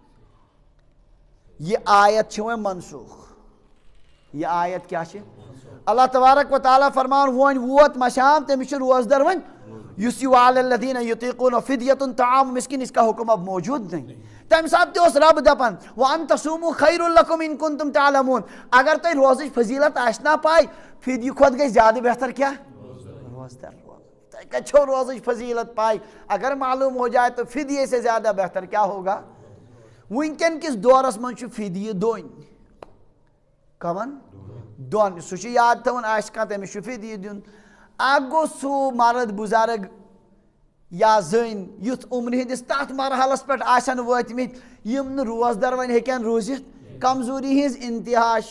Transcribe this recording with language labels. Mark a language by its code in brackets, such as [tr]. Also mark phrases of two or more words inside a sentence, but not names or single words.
[ks] یہ آیت چھِ وۄنۍ منسوٗخ یہ آیت کیٛاہ چھِ اللہ تبارک و تعالیٰ فرماوان وۄنۍ ووت مشام تٔمِس چھُ روزدر وۄنۍ یُس یہِ [ar] وعلی الذیٖنَ یُطیٖقوٗنَ فِدیَةٌ طعامُ مِسکیٖن [ur] اِس کا حُکم اب موجوٗد نہیں [ks] تمہِ ساتہٕ تہِ اوس رب دپان [ar] وَأَن تَصُومُوا خَیْرٌ لَکُم اِن کُنتُم تَعلَموٗن [ks] اگر تۄہہِ روزٕچ فضیٖلت آسہِ نا پاے فِدیہِ کھۄتہٕ گژھِ زیادٕ بہتر کیٛاہ روزدر تۄہہِ کتہِ چھو روزٕچ فضیٖلت پاے [ur] اگر معلوٗم ہو جائے تو فِدیے سے زیادہ بہتر کیٛاہ ہوگا [ks] وٕنکٮ۪ن کِس دورس منٛز چھُ فِدیہِ دۄنۍ کمن 2 سُہ چھُ یاد تھاوُن آسہِ کانٛہہ تٔمِس چھُ فِدیہِ دیُن اکھ گوٚو سُہ مرد بُزرگ یا زٔنۍ یُتھ عمرِ ہِنٛدِس تتھ مرحلس پٮ۪ٹھ آسن وٲتمٕتۍ یِم نہٕ روزدر وۄنۍ ہیٚکن روٗزِتھ کمزوٗری ہِنٛز انتہا چھِ